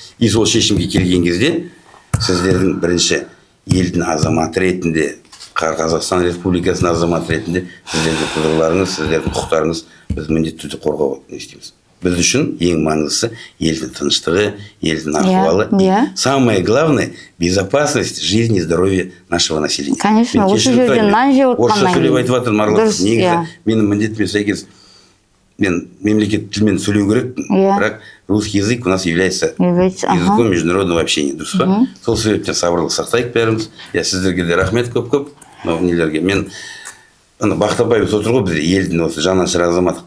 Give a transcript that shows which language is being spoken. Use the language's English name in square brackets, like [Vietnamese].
[Kazakh] И сол шешімге келген кезде сіздердің бірінші елдің азаматы ретінде, Қазақстан Республикасының азаматы ретінде сіздердің құзырларыңыз, сіздердің құқықтарыңыз біз міндетті түрде қорғауға не істейміз. Біз үшін ең маңыздысы елдің тыныштығы, елдің ахуалы. [Russian] Самое главное – безопасность жизни и здоровья нашего населения. Конечно, [Kazakh] осы жерден нан жеп отқаннан орысша сөйлеп айтып жатырмын, араласып. Негізі менің міндетіме сәйкес мен мемлекеттік тілмен сөйлеу керекпін, бірақ [Russian] русский язык у нас является языком международного общения. [Kazakh] Дұрыс па? Сол себептен сабырлық сақтайық бәріміз. Сіздерге де рахмет көп-көп. Мен Бақтабаев отыр ғой, бізде елдің осы жанашыр азаматы.